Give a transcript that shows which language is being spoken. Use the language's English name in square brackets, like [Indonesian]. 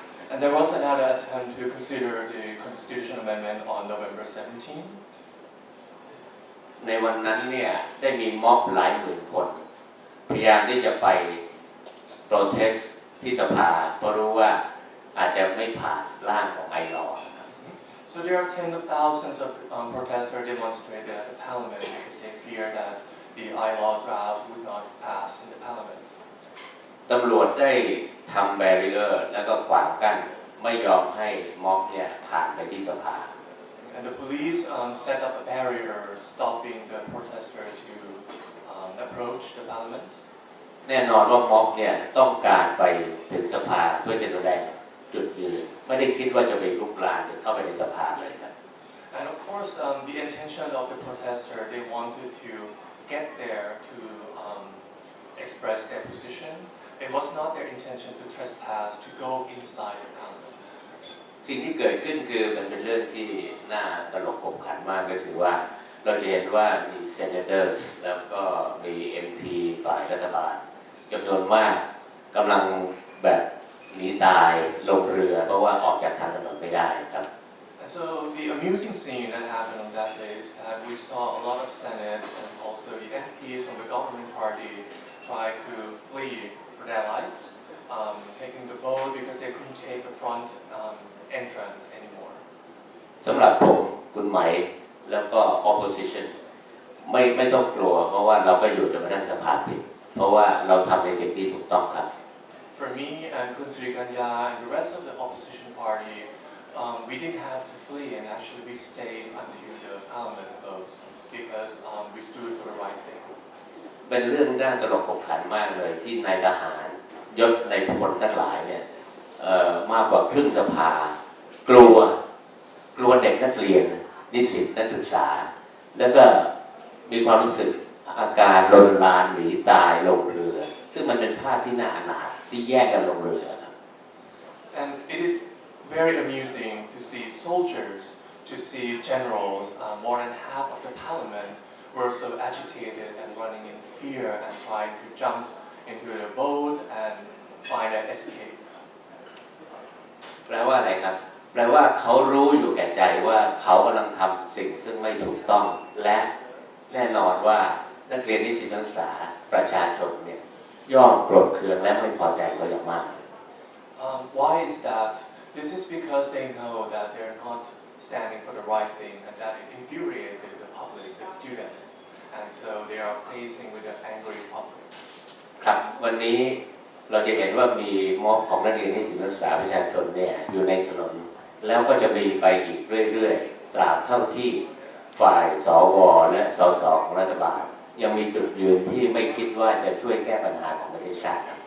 [English] And there was another attempt to consider the constitutional amendment on November 17. [Thai] ในวันนั้นเนี่ยได้มีม็อบหลายหมื่นคนพยายามที่จะไปโปรเทสที่สภาเพราะรู้ว่าอาจจะไม่ผ่านร่างของไอลอ [English] So there are tens of thousands of protesters demonstrated at the parliament because they fear that the ILAW draft would not pass in the parliament. [Thai] ตำรวจได้ทำแบรีเออร์แล้วก็ขวางกั้น ไม่ยอมให้ม็อบเนี่ยผ่านไปที่สภา [English] And the police set up a barrier stopping the protester to approach the parliament. [Thai] แน่นอนว่าม็อบเนี่ยต้องการไปถึงสภาเพื่อจะแสดงจุดยืนไม่ได้คิดว่าจะไปลุกลามหรือเข้าไปในสภาเลยครับ [English] And of course, the intention of the protester, they wanted to get there to express their position. It was not their intention to trespass, to go inside the parliament. [Thai] สิ่งที่เกิดขึ้นคือมันเป็นเรื่องที่น่าตลกขบขันมากก็คือว่าเราจะเห็นว่ามี senators แล้วก็มี MP ฝ่ายรัฐบาลจำนวนมากกำลังแบบหนีตายลงเรือเพราะว่าออกจากทางถนนไม่ได้ครับ [English] And so the amusing scene that happened on that day is that we saw a lot of senates and also the MPs from the government party try to flee for their lives, taking the boat because they couldn't take the front entrance anymore. [Thai] สำหรับผมคุณไหมแล้วก็ opposition ไม่ต้องกลัวเพราะว่าเราก็อยู่จนกระทั่งสภาปิดเพราะว่าเราทำในสิ่งที่ถูกต้องครับ [English] For me and Kun Srikanya and the rest of the opposition party, we didn't have to flee and actually we stayed until the parliament closed because we stood for the right thing. [Thai] เป็นเรื่องน่าตลกขบขันมากเลยที่นายทหารยศในพลทั้งหลายเนี่ยมากกว่าครึ่งสภากลัวเด็กนักเรียนนิสิตนักศึกษาแล้วก็มีความรู้สึกอาการลนลานหนีตายลงเรือซึ่งมันเป็นภาพที่น่าอนาถที่แยกกันลงเรือ [English] And it is very amusing to see soldiers, to see generals, more than half of the parliament were so agitated and running in fear and trying to jump into the boat and find an escape. [Thai] แปลว่าอะไรครับแปลว่าเขารู้อยู่แก่ใจว่าเขากำลังทำสิ่งซึ่งไม่ถูกต้องและแน่นอนว่านักเรียนนิสิตนักศึกษาประชาชนเนี่ยย่อมโกรธเคืองและไม่พอใจเขาอย่างมาก [English] Why is that? This is because they know that they're not standing for the right thing and that it infuriated the public, the students, and so they are facing with an angry public. [Thai] ครับวันนี้เราจะเห็นว่ามีม็อบของนักเรียนนิสิตนักศึกษาประชาชนเนี่ยอยู่ในถนนแล้วก็จะมีไปอีกเรื่อยๆตราบเท่าที่ฝ่ายสวและสสของรัฐบาลยังมีจุดยืนที่ไม่คิดว่าจะช่วยแก้ปัญหาของประเทศชาติ